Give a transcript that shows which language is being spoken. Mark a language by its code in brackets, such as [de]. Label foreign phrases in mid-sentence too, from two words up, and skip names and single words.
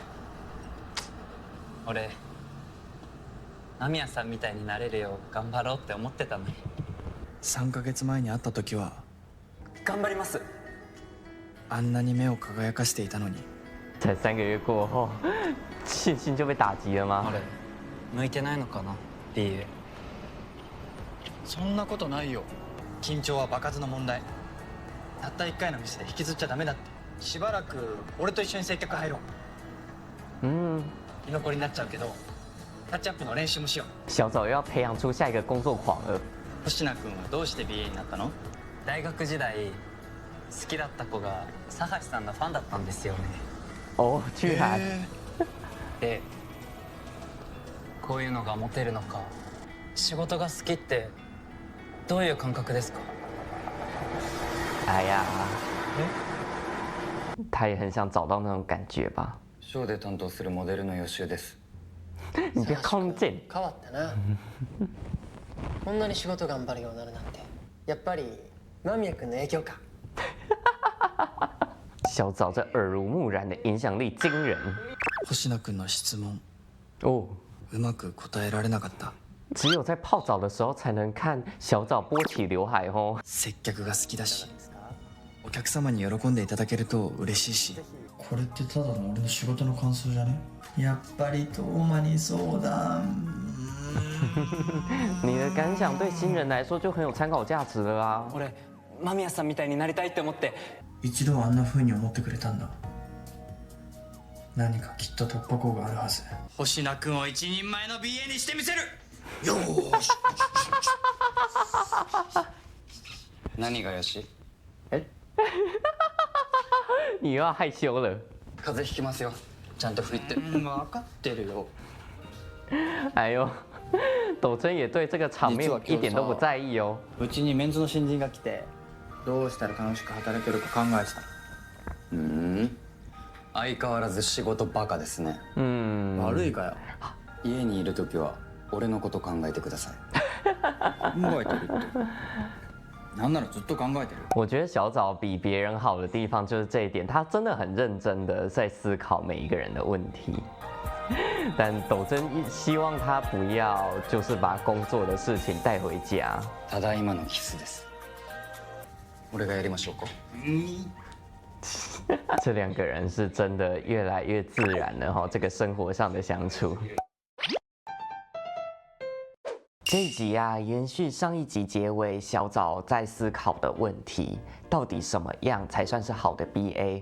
[ja] 俺、間宮さんみたいになれるよう頑張ろうって思ってたのに。 3ヶ月前に会った時は頑張ります。あんなに目を輝かしていたのに。 [zh] 才3个月过后，信心就被打击了吗？ [ja] 俺、向いてないのかな、BA。そんなことないよ。緊張は場数の問題。たった1回のミスで引きずっちゃダメだって。しばらく俺と一緒に接客入ろう。居残りになっちゃうけどタッチアップの練習もしよう。 [zh] 小枣又要培养出下一个工作狂了。 [ja] 星名君はどうして BA になったの？大学時代好きだった子が佐橋さんのファンだったんですよね。 [zh] 哦，居然。 [ja] で、こういうのがモテるのか、仕事が好きってどういう感覚ですか？ [zh] 哎呀，他也很想找到那种感觉吧。 [ja] ショーで担当するモデルの予習です。 [zh] 你别靠近。 [ja] 変わったな。こんなに仕事頑張るようになるなんて、やっぱり間宮君の影響か。 [zh] 小枣这耳濡目染的影响力惊人。 [ja] 星名君の質問。 [zh] 哦， [ja] うまく答えられなかった。 [zh] 只有在泡澡的时候才能看小枣拨起刘海哦。 [ja] 接客が好きだし、お客様に喜んでいただけると嬉しいし。これってただの俺の仕事の感想じゃね？やっぱりトーマに相談。 [zh] 你的感想对新人来说就很有参考价值了啊。 [ja] 俺間宮さんみたいになりたいって思って。一度はあんな風に思ってくれたんだ。何かきっと突破口があるはず。星名君を一人前の BA にしてみせる。よーし。何がよし？ [zh] 你又要害羞了。 [ja] 風邪ひきますよ。ちゃんと振りって。分かってるよ。 [zh] 哎呦，斗真也对这个场面一点都不在意哦。 [ja] うちにメンズの新人が来て、どうしたら楽しく働けるか考えてた。相変わらず仕事バカですね。悪いかよ。家にいる時は俺のこと考えてください。考えてるって。なんならずっと考えてる。 [zh] 我觉得小枣比别人好的地方就是这一点，他真的很认真的在思考每一个人的问题。但斗真希望他不要就是把工作的事情带回家。 [ja] ただいまのキスです。俺がやりましょうか。 [zh] 这两个人是真的越来越自然了哈，这个生活上的相处。这一集啊，延续上一集结尾小枣在思考的问题，到底什么样才算是好的 BA？